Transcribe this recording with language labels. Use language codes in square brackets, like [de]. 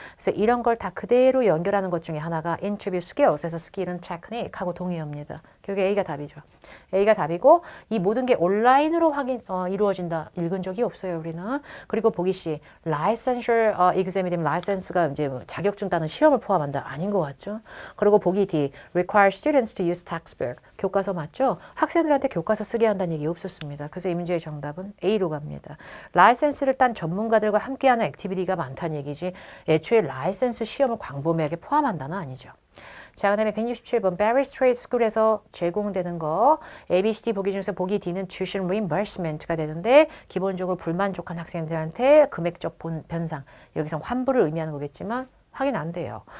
[ko] 그래서 이런 걸 다 그대로 연결하는 것 중에 하나가 인터뷰 skills에서 스킬은 테크닉하고 동의어입니다. 결국에 A가 답이죠. A가 답이고 이 모든 게 온라인으로 이루어진다. 읽은 적이 없어요, 우리는. 그리고 보기 C, [en] licensure exam [ko] 이 되면 license가 이제 뭐 자격증 따는 시험을 포함한다. 아닌 것 같죠? [en] 그리고 보기 D, require students to use textbook. [ko] 교과서 맞죠? 학생들한테 교과서 쓰게 한다는 얘기 없었습니다. 그래서 이 문제의 정답은 A로 갑니다. 라이센스를 딴 전문가들과 함께하는 액티비티가 많다는 얘기지 애초에 라이센스 시험을 광범위하게 포함한다는 아니죠. 자, 그 다음에 167번 Barry Strait School에서 제공되는 거 A, B, C, D 보기 중에서 보기 D는 [en] tuition reimbursement [ko] 가 되는데 기본적으로 불만족한 학생들한테 금액적 변상, 여기서 환불을 의미하는 거겠지만 확인 안 돼요.